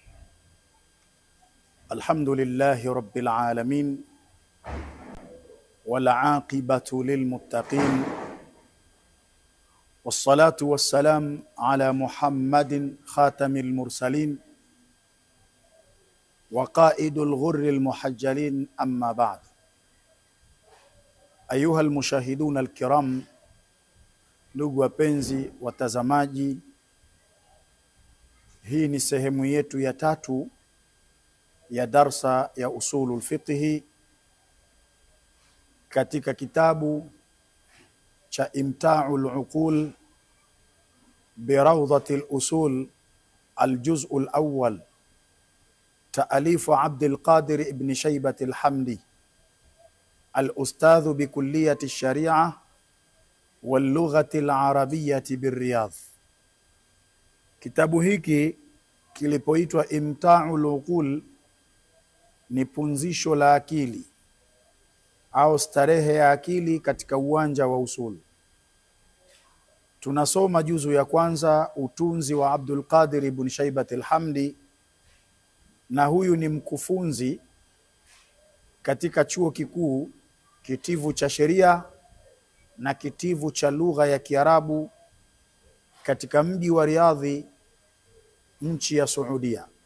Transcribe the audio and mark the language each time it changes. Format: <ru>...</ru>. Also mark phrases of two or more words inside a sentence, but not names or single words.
<ar>الحمد لله رب العالمين والعاقبة للمتقين، والصلاة والسلام على محمد خاتم المرسلين وقائد الغر المحجلين، أما بعد. أيها المشاهدون الكرام،</ar> <sw>ndugu wapenzi watazamaji, hii ni sehemu yetu ya tatu ya darsa ya</sw> <ar>أصول الفقه</ar> <sw>katika kitabu cha Imta'ul Uqul bi Rawdatil Usul al-Juz'ul Awwal, ta'alifu Abdul Qadir ibn Shaybah al-Hamdi</sw> <ar>الأستاذ بكلية الشريعة واللغة العربية بالرياض.</ar> <sw>Kitabu hiki kilipoitwa Imta'ul Uqul ni punzisho la akili au starehe ya akili katika uwanja wa usul. Tunasoma juzu ya kwanza, utunzi wa Abdul Qadir ibn Shaybah al-Hamdi, na huyu ni mkufunzi katika chuo kikuu kitivu cha sheria na kitivu cha lugha ya Kiarabu katika mji wa Riyadh, nchi ya Saudia.</sw>